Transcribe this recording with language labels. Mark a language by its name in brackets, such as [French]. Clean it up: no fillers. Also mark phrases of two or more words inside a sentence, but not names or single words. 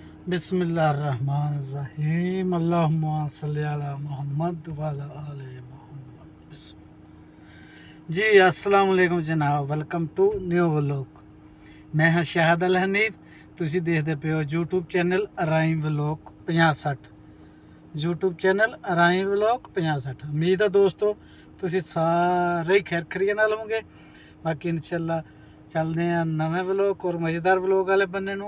[Arabic] بسم الله الرحمن الرحيم اللهم صل على محمد وعلى آل محمد. [English] जी [Arabic] السلام عليكم [English] जनाब, welcome to new vlog. [Punjabi] میں ہاں شاہد الحنیف، تسی دیکھتے پے ہو یوٹیوب چینل رائم ولاگ 50-60. یوٹیوب چینل رائم ولاگ 50-60. امید ہے دوستو تسی سارے ہی خیر خریے نال ہوں گے. باقی انشاءاللہ چلتے ہیں نوے ولاگ اور مزیدار ولاگ والے بنے نوں.